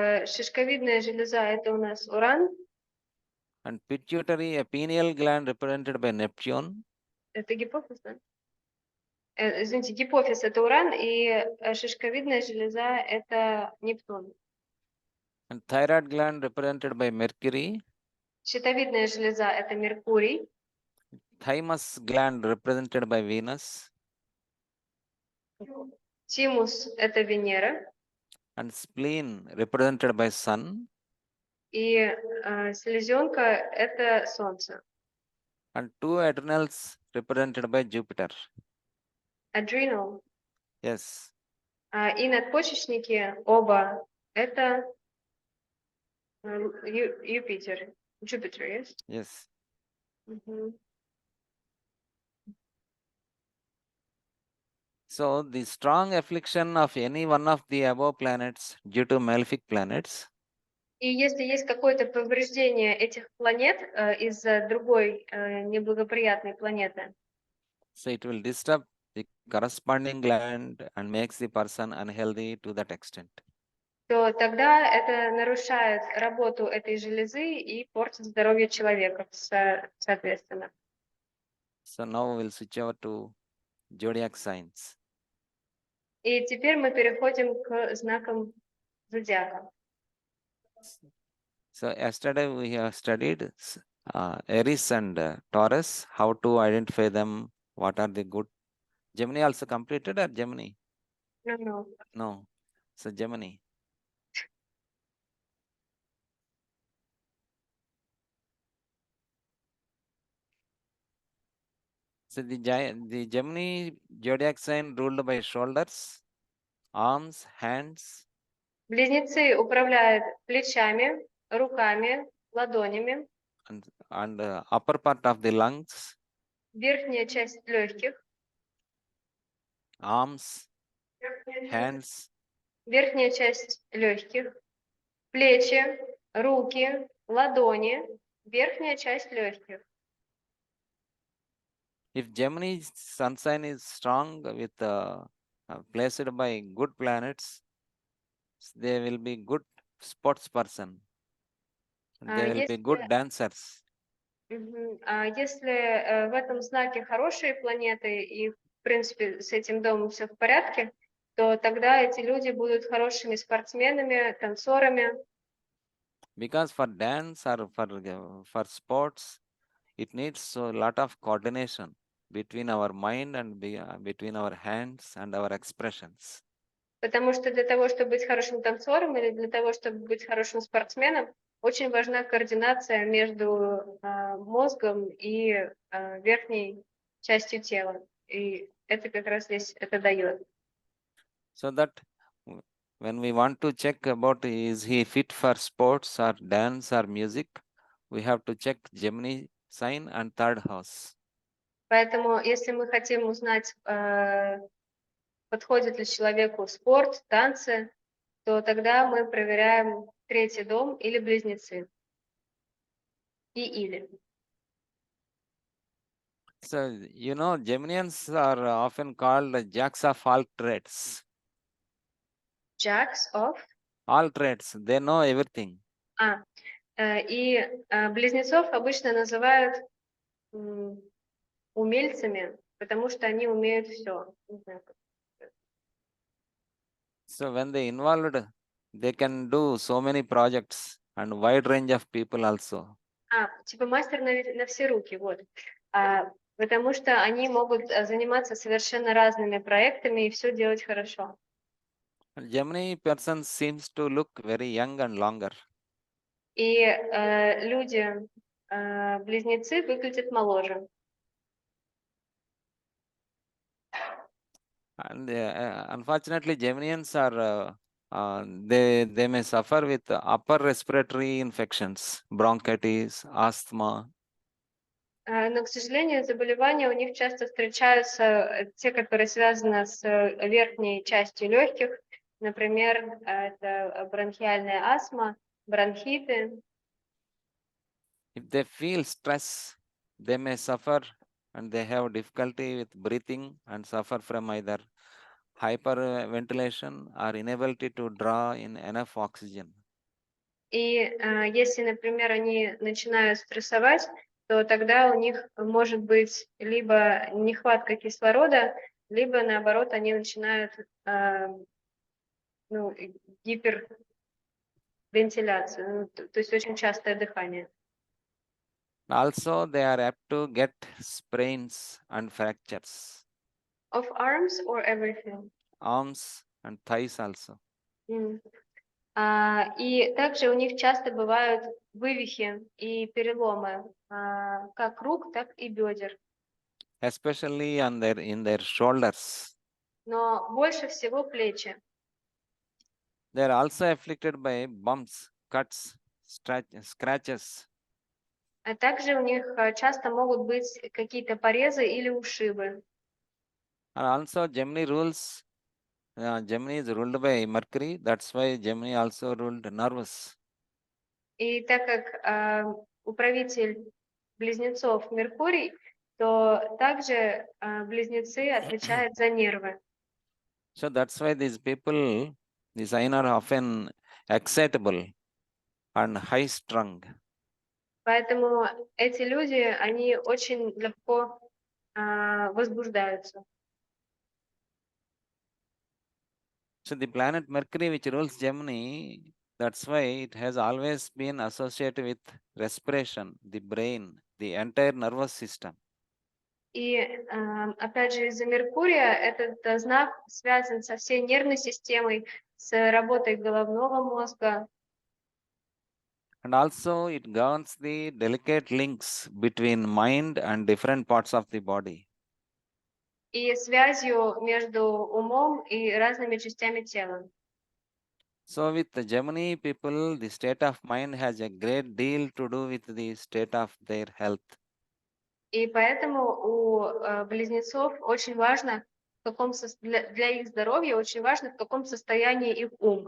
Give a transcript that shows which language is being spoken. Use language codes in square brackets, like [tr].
[ru] Шишковидная железа – это у нас Уран. [en] And pituitary pineal gland represented by Neptune. [ru] Это гипофиз, да? Извините, гипофиз – это Уран, и шишковидная железа – это Нептун. [en] And thyroid gland represented by Mercury. [ru] Щитовидная железа – это Меркурий. [en] Thymus gland represented by Venus. [ru] Тимус – это Венера. [en] And spleen represented by Sun. [ru] И селезенка – это Солнце. [en] And two adrenals represented by Jupiter. Adrenal Yes. [ru] и надпочечники оба – это Юпитер, [en] Jupiter, yes? Yes. Мгм. So the strong affliction of any one of the above planets due to malefic planets [ru] И если есть какое-то повреждение этих планет из-за другой неблагоприятной планеты, [en] so it will disturb the corresponding gland and makes the person unhealthy to that extent. [ru] то тогда это нарушает работу этой железы и портит здоровье человека, соответственно. [en] So now we'll switch over to zodiac signs. [ru] И теперь мы переходим к знакам зодиака. [en] So yesterday we have studied Aries and Taurus, how to identify them, what are the good. Gemini also completed or Gemini? Ну, No. So Gemini. So the Gemini zodiac sign ruled by shoulders, arms, hands, [ru] Близнецы управляют плечами, руками, ладонями, [en] and upper part of the lungs, [ru] верхняя часть легких, [en] arms, hands, [ru] верхняя часть легких, плечи, руки, ладони, верхняя часть легких. [en] If Gemini sun sign is strong with placed by good planets, they will be good sports person. They will be good dancers. [ru] А если в этом знаке хорошие планеты и, в принципе, с этим домом все в порядке, то тогда эти люди будут хорошими спортсменами, танцорами. [en] Because for dance or for sports, it needs a lot of coordination between our mind and between our hands and our expressions. [ru] Потому что для того, чтобы быть хорошим танцором или для того, чтобы быть хорошим спортсменом, очень важна координация между мозгом и верхней частью тела. И это как раз здесь это дает. [en] So that when we want to check about is he fit for sports or dance or music, we have to check Gemini sign and third house. [ru] Поэтому, если мы хотим узнать, подходит ли человеку спорт, танцы, то тогда мы проверяем третий дом или близнецы. Или. [en] So, Geminians are often called jacks of all trades. Jacks of? All trades, they know everything. [ru] И близнецов обычно называют умельцами, потому что они умеют все. [en] So when they involved, they can do so many projects and wide range of people also. [ru] Типа мастер на все руки, вот. Потому что они могут заниматься совершенно разными проектами и все делать хорошо. [en] Gemini person seems to look very young and longer. [ru] И люди, близнецы, выглядят моложе. [en] And unfortunately, Geminians are they may suffer with upper respiratory infections, bronchitis, asthma. [ru] Но, к сожалению, заболевания у них часто встречаются, те, которые связаны с верхней частью легких. Например, это бронхиальная астма, бронхиты. [en] If they feel stress, they may suffer and they have difficulty with breathing and suffer from either hyperventilation or inability to draw in enough oxygen. [ru] И если, например, они начинают стрессовать, то тогда у них может быть либо нехватка кислорода, либо наоборот они начинают ну, гипервентиляцию, ну, то есть очень частое дыхание. [en] Also, they are apt to get sprains and fractures, Of arms or everything? arms and thighs also. [ru] И также у них часто бывают вывихи и переломы, как рук, так и бедер. [en] Especially on in their shoulders. [ru] Но больше всего плечи. [en] They are also afflicted by bumps, cuts, scratches. [ru] А также у них часто могут быть какие-то порезы или ушибы. [en] And also Gemini rules, Gemini is ruled by Mercury, that's why Gemini also ruled nervous. [ru] И так как управитель близнецов Меркурий, то также близнецы отвечают за нервы. [en] So that's why these people, the sign are often excitable and high strung. [ru] Поэтому эти люди, они очень легко возбуждаются. [en] So the planet Mercury, which rules Gemini, that's why it has always been associated with respiration, the brain, the entire nervous system. [ru] И опять же из-за Меркурия этот знак связан со всей нервной системой, с работой головного мозга. [en] And also it governs the delicate links between mind and different parts of the body. [ru] И связью между умом и разными частями тела. [en] So with the Gemini people, the state of mind has a great deal to do with the state of their health. [ru] И поэтому у близнецов очень важно, для их здоровья очень важно, в каком состоянии их ум.